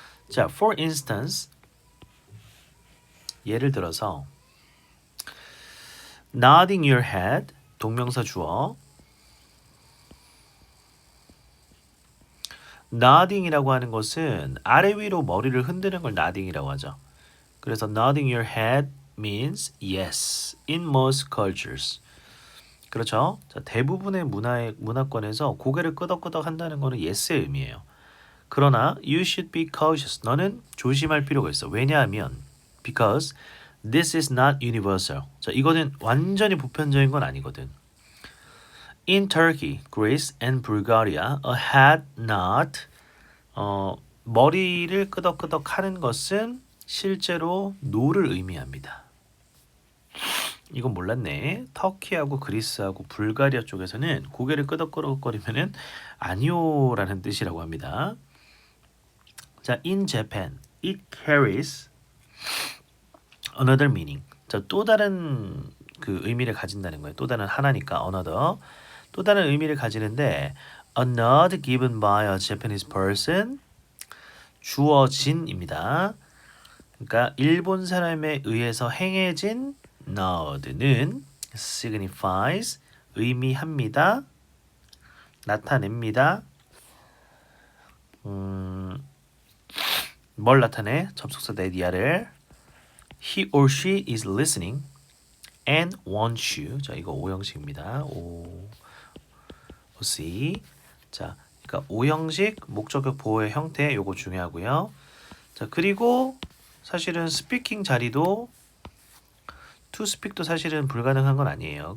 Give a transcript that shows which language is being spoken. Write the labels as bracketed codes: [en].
[ko] 자, [en] for instance [ko] 예를 들어서 [en] nodding your head [ko] 동명사 주어 nodding이라고 하는 것은 아래 위로 머리를 흔드는 걸 nodding이라고 하죠. 그래서 [en] nodding your head means yes in most cultures. [ko] 그렇죠? 자, 대부분의 문화권에서 고개를 끄덕끄덕 한다는 것은 yes의 의미예요. 그러나 [en] you should be cautious. [ko] 너는 조심할 필요가 있어. 왜냐하면 [en] because this is not universal. [ko] 자, 이거는 완전히 보편적인 건 아니거든. [en] In Turkey, Greece, and Bulgaria, a head nod, [ko] 머리를 끄덕끄덕 하는 것은 실제로 no를 의미합니다. 이건 몰랐네. 터키하고 그리스하고 불가리아 쪽에서는 고개를 끄덕끄덕거리면은 아니오라는 뜻이라고 합니다. [en] 자, in Japan, it carries another meaning. [ko] 자, 또 다른 그 의미를 가진다는 거예요. 또 다른 하나니까 another. 또 다른 의미를 가지는데 [en] a nod given by a Japanese person [ko] 주어진입니다. 그러니까 일본 사람에 의해서 행해진 nod는 signifies 의미합니다. 나타냅니다. 뭘 나타내? 접속사 [en] that he or she is listening and wants you. [ko] 자, 이거 오형식입니다. OC. 자, 그러니까 오형식 목적격 보호의 형태 요거 중요하고요. 자, 그리고 사실은 스피킹 자리도 [en] to speak [ko] 도 사실은 불가능한 건 아니에요.